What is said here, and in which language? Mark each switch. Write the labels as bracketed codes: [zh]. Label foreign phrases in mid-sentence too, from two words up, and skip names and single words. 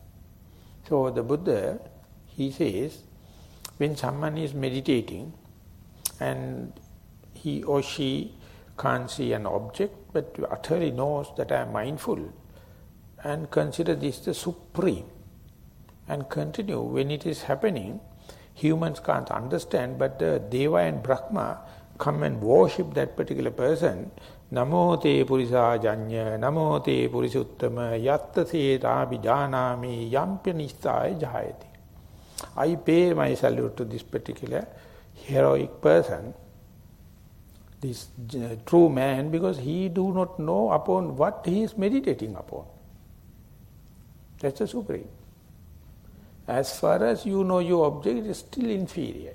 [en] So the Buddha, he says, when someone is meditating and he or she can't see an object, but utterly knows that I am mindful, and consider this the supreme, and continue, when it is happening, humans can't understand, but the Deva and Brahma come and worship that particular person. [pi] Namo te purisa janya, namo te purisuttama, yatta se rabhijanami, yampi nissaya jayati. [en] I pay my salute to this particular heroic person, this true man, because he do not know upon what he is meditating upon. That's the supreme. As far as you know your object, it is still inferior.